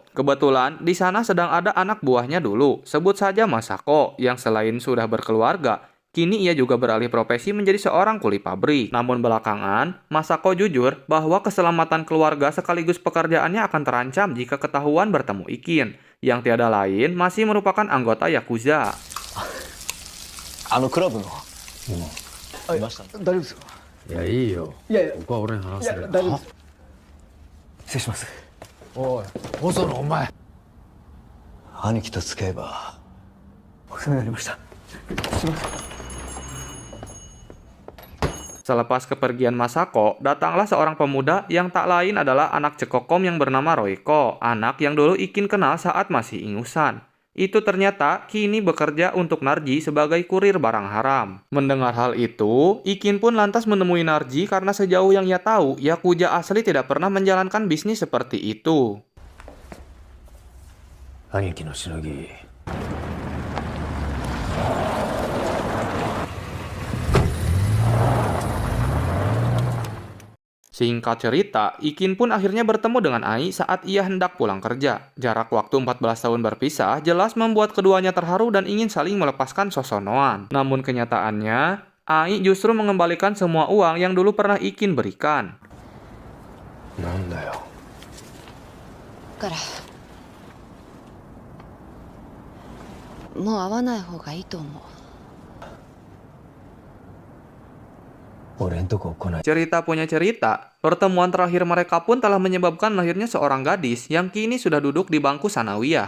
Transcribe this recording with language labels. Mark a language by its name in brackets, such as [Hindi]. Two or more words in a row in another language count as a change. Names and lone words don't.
[Indonesian] Kebetulan, di sana sedang ada anak buahnya dulu, sebut saja Masako, yang selain sudah berkeluarga, kini ia juga beralih profesi menjadi seorang kuli pabrik. Namun belakangan, Masako jujur bahwa keselamatan keluarga sekaligus pekerjaannya akan terancam jika ketahuan bertemu Ikin, yang tiada lain masih merupakan anggota Yakuza. [Japanese] クラブのいました。大丈夫ですか。いやいいよ。いやいや、ここは俺に話せる。大丈夫です。失礼します。おい細野お前。兄貴と付き合えばお世話になりました。すいません。 [Indonesian] Selepas kepergian Masako, datanglah seorang pemuda yang tak lain adalah anak Cekokom yang bernama Roiko, anak yang dulu Ikin kenal saat masih ingusan. Itu ternyata kini bekerja untuk Narji sebagai kurir barang haram. Mendengar hal itu, Ikin pun lantas menemui Narji karena sejauh yang ia tahu, Yakuza asli tidak pernah menjalankan bisnis seperti itu. [Japanese] 兄貴のしのぎ。 [Indonesian] Singkat cerita, Ikin pun akhirnya bertemu dengan Ai saat ia hendak pulang kerja. Jarak waktu 14 tahun berpisah jelas membuat keduanya terharu dan ingin saling melepaskan sosonoan. Namun kenyataannya, Ai justru mengembalikan semua uang yang dulu pernah Ikin berikan. [Japanese] なんだよ。からもう会わない方がいいと思う。俺んとこ来ない。 [Indonesian] Cerita punya cerita, pertemuan terakhir mereka pun telah menyebabkan lahirnya seorang gadis yang kini sudah duduk di bangku sanawiyah.